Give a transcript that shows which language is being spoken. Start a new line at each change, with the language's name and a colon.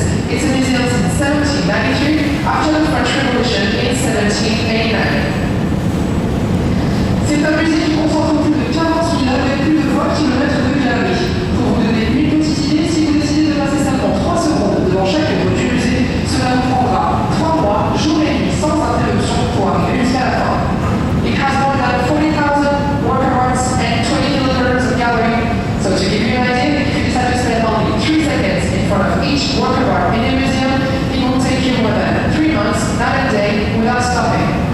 English: It's a museum since 1793 after the French Revolution in 1789.
French: C'est un musée qui concentre plus de 40 000 œuvres et plus de 20 km de galeries. Pour vous donner une petite idée, si vous décidez de passer seulement 3 secondes devant chaque œuvre du musée, cela vous prendra 3 mois, jour et nuit, sans interruption pour arriver jusqu'à la fin.
English: It has more than 40,000 work of arts and 20 kilometers of gallery. So to give you an idea, if you decide to spend only 3 seconds in front of each work of art in a museum, it will take you more than 3 months, not a day, without stopping.